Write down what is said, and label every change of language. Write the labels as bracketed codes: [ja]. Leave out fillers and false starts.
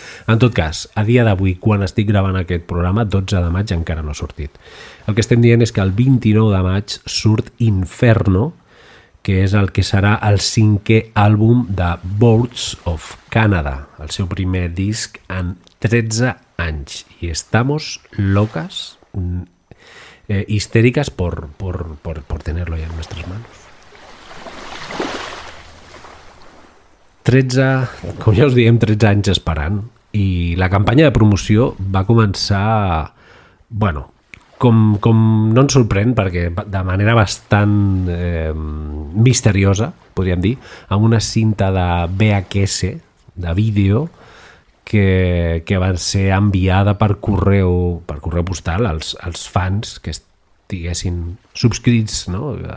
[ca] En tot cas, a dia d'avui, quan estic gravant aquest programa, 12 de maig encara no ha sortit. El que estem dient és que el 29 de maig surt Inferno, que és el que serà el 5è àlbum de Birds of Canada, el seu primer disc en 13 anys. [es] I estamos locas, histéricas por tenerlo ya en nuestras manos. [ca] 13, com ja us diem, 13 anys esperant, i la campanya de promoció va començar, com no ens sorprèn, perquè de manera bastant misteriosa, podríem dir, amb una cinta de VHS, de vídeo, que va ser enviada per correu postal als fans que estiguessin subscrits, no?